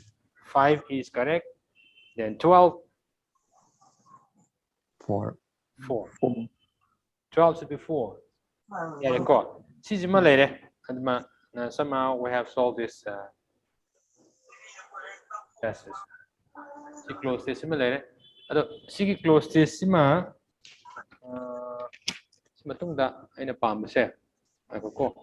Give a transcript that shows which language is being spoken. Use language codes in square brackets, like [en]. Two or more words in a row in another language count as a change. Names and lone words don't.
[en] 5 is correct then 12 4 4 12 should be 4 yeah go [mni] sisima leire adma [en] somehow we have solved this passes si close test [mni] sima leire ado sigi [en] close test [mni] sima si matungda aina pambase ko